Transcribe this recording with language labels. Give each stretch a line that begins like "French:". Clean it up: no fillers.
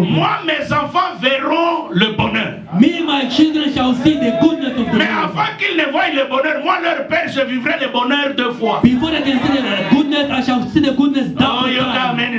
French: Moi, mes enfants verront le bonheur.
English: Me, my children shall see the goodness of the
French: Mais
English: Lord.
French: avant qu'ils ne voient le bonheur, moi, leur Père, je vivrai le bonheur 2 fois.
English: Before they can see the goodness, I shall see the goodness double time.